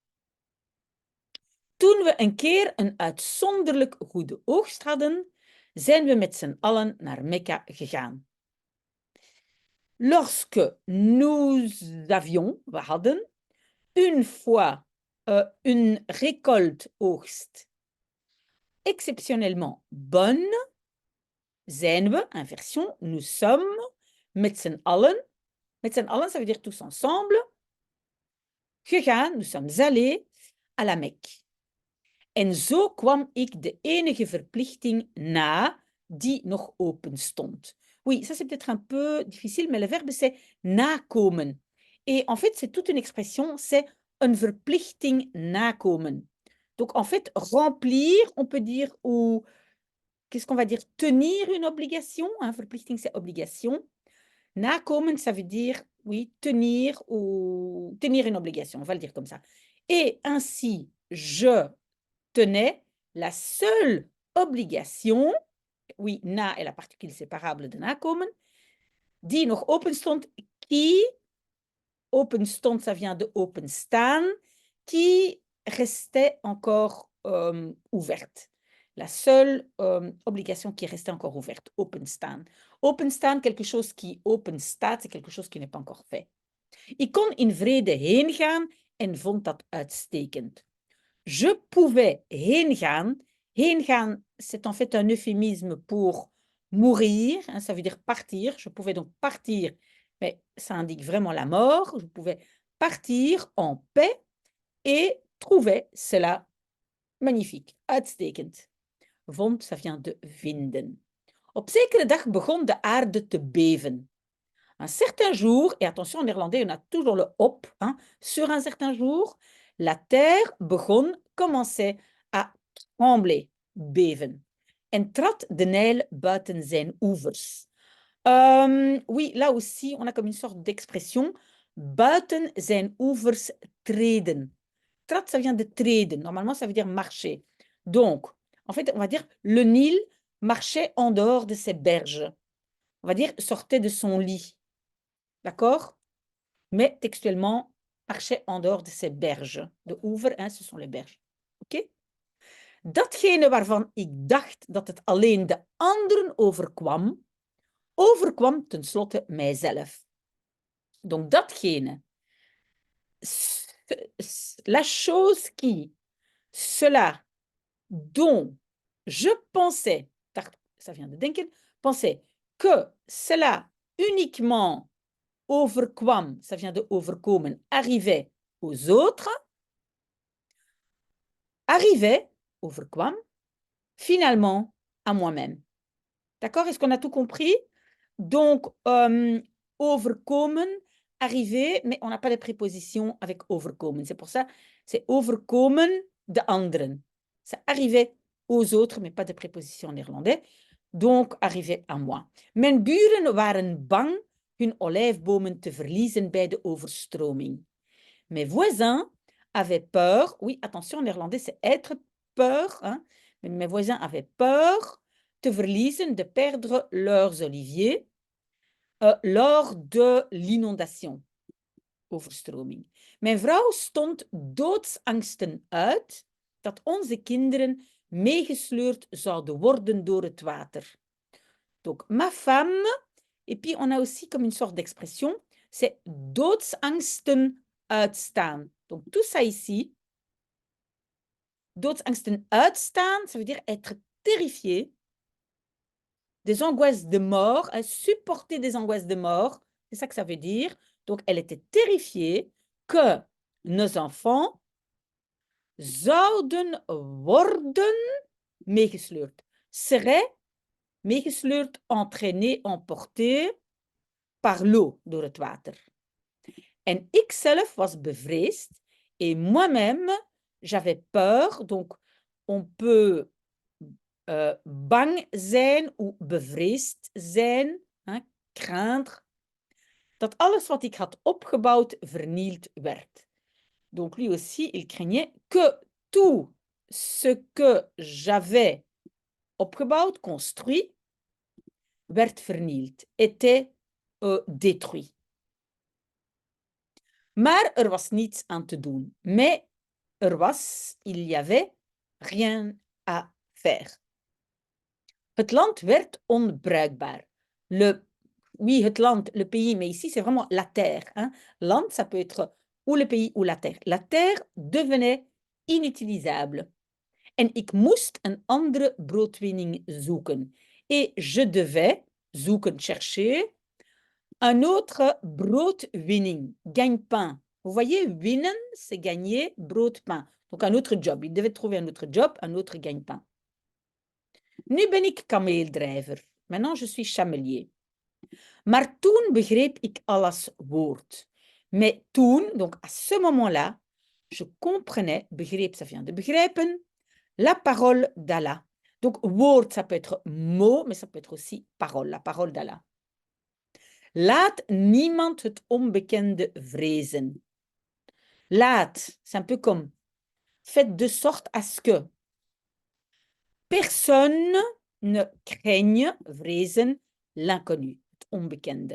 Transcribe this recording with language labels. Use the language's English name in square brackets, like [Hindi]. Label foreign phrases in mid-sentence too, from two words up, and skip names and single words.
[Dutch] Toen we een keer een uitzonderlijk goede oogst hadden, zijn we met z'n allen naar Mekka gegaan. [French] Lorsque nous avions, [Dutch] we hadden, [French] une fois une récolte oogst exceptionnellement bonne, [Dutch] zijn we, [French] inversion, nous sommes, [Dutch] met z'n allen, [French] ça veut dire tous ensemble, gegaan, nous sommes allés à la Mecque. [Dutch] En zo kwam ik de enige verplichting na die nog open stond. [French] Oui, ça c'est peut-être un peu difficile, mais le verbe c'est nakomen. Et en fait, c'est toute une expression, c'est [Dutch] een verplichting nakomen. [French] Donc en fait, remplir, on peut dire, ou qu'est-ce qu'on va dire, tenir une obligation, hein, verplichting c'est obligation. Nakomen, ça veut dire, oui, tenir ou tenir une obligation, on va le dire comme ça. Et ainsi, je tenais la seule obligation, oui, na est la particule séparable de nakomen, [Dutch] die nog open stond, [French] qui, [Dutch] open stond, [French] ça vient de openstaan, qui restait encore ouverte. La seule obligation qui restait encore ouverte, openstaan. Openstaan, quelque chose qui [Dutch] open staat, [French] c'est quelque chose qui n'est pas encore fait. [Dutch] Ik kon in vrede heen gaan en vond dat uitstekend. [French] Je pouvais [Dutch] heen gaan. Heen gaan, [French] c'est en fait un euphémisme pour mourir, hein, ça veut dire partir. Je pouvais donc partir, mais ça indique vraiment la mort. Je pouvais partir en paix et trouver cela magnifique, uitstekend. Vond, ça vient de vinden. [Dutch] Op zekere dag begon de aarde te beven. [French] Un certain jour, et attention en néerlandais, on a toujours le op, hein, sur un certain jour, la terre begon, commençait à trembler, beven. [Dutch] En trad de Nijl buiten zijn oevers. [French] Oui, là aussi, on a comme une sorte d'expression, [Dutch] buiten zijn oevers treden. [French] Trad, ça vient de treden. Normalement, ça veut dire marcher. Donc, en fait, on va dire, le Nil marchait en dehors de ses berges. On va dire, sortait de son lit. D'accord? Mais textuellement, marchait en dehors de ses berges. [Dutch] De oever, [French] hein, ce sont les berges. Oké? [Dutch] Datgene waarvan ik dacht dat het alleen de anderen overkwam, overkwam tenslotte mijzelf. [French] Donc datgene, la chose qui, cela, dont je pensais, ça vient de denken, pensais que cela uniquement overkwam, ça vient de overkomen, arrivait aux autres, arrivait, overkwam, finalement à moi-même. D'accord? Est-ce qu'on a tout compris? Donc, overkomen, arriver, mais on n'a pas de préposition avec overkomen. C'est pour ça, c'est [Dutch] overkomen de anderen. [French] Ça arrivait aux autres, mais pas de préposition en néerlandais. Donc, arrivait à moi. [Dutch] Mijn buren waren bang hun olijfbomen te verliezen bij de overstroming. [French] Mes voisins avaient peur, oui, attention, en néerlandais, c'est être peur, hein, mais mes voisins avaient peur [Dutch] te verliezen, [French] de perdre leurs oliviers lors de l'inondation, overstroming. [Dutch] Mijn vrouw stond doodsangsten uit dat onze kinderen meegesleurd zouden worden door het water. [French] Donc, ma femme, et puis on a aussi comme une sorte d'expression, c'est [Dutch] doodsangsten uitstaan. [French] Donc, tout ça ici, [Dutch] doodsangsten uitstaan, [French] ça veut dire être terrifié, des angoisses de mort, supporter des angoisses de mort, c'est ça que ça veut dire. Donc, elle était terrifiée que nos enfants [Dutch] zouden worden meegesleurd, [French] seraient meegesleurd, entraînés, emportés par l'eau, [Dutch] door het water. En ikzelf was bevreesd [French] et moi-même, j'avais peur. Donc, on peut [Dutch] bang zijn [French] ou [Dutch] bevreesd zijn, [French] hein, craindre, [Dutch] dat alles wat ik had opgebouwd vernield werd. [French] Donc, lui aussi, il craignait que tout ce que j'avais opgebouwd, construit, [Dutch] werd vernield, [French] était détruit. [Dutch] Maar er was niets aan te doen. [French] Mais il y avait rien à faire. [Dutch] Het land werd onbruikbaar. Oui, het land, [French] le pays, mais ici, c'est vraiment la terre. Hein. Land, ça peut être ou le pays ou la terre. La terre devenait inutilisable. [Dutch] En ik moest een andere broodwinning zoeken. [French] Et je devais zoeken, chercher, un autre broodwinning, gagne-pain. Vous voyez, winnen, c'est gagner, broodpain. Donc un autre job. Il devait trouver un autre job, un autre gagne-pain. [Dutch] Nu ben ik kameeldrijver. [French] Maintenant, je suis chamelier. [Dutch] Maar toen begreep ik Allah's woord. [French] Mais toen, donc à ce moment-là, je comprenais, begreep, ça vient de begrijpen, la parole d'Allah. Donc, woord, ça peut être mot, mais ça peut être aussi parole, la parole d'Allah. [Dutch] Laat niemand het onbekende vrezen. [French] Laat, c'est un peu comme, faites de sorte à ce que personne ne craigne, vrezen, l'inconnu, [Dutch] het onbekende.